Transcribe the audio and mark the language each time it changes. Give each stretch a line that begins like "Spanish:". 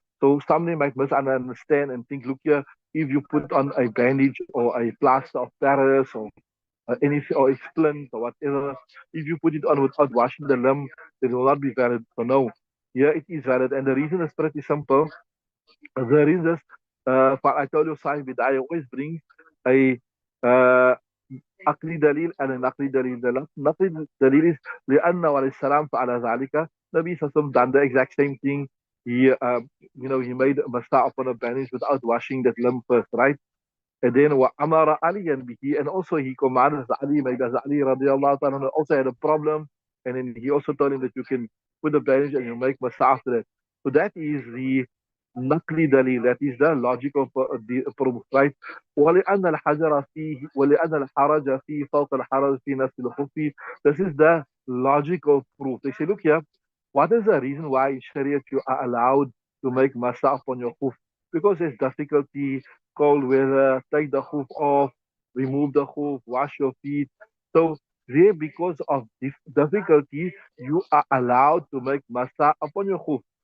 English: So somebody might misunderstand and think, look here, if you put on a bandage or a plaster of Paris or any or a splint or whatever, if you put it on without washing the limb, it will not be valid. So no, here it is valid, and the reason is pretty simple. There is this. I told you, Sahib Hidayah always brings a uh, عقلي دليل and an عقلي دليل.
Arabic: The نقلي دليل is لأن عليه السلام فعل ذلك.
English: Nabi Sassam done the exact same thing. He made a masta upon a bandage without washing that limb first, right? And then
Arabic: وَأَمَرَ عَلِيًا بِهِ,
English: and also he commanded Ali, maybe as Ali radiallahu ta'ala also had a problem, and then he also told him that you can put the bandage and you make masa after that. So that is the naqli dalil, that is the logical proof, right?
Arabic: ولأن الحجر فيه ولأن الحرج فيه فوق الحرج في نفس الخف.
English: This is the logical proof. They say, look here, what is the reason why in Sharia you are allowed to make masa upon your khuf? Because there's difficulty, cold weather, take the hoof off, remove the hoof, wash your feet. So there, because of difficulty, you are allowed to make masa upon your hoof.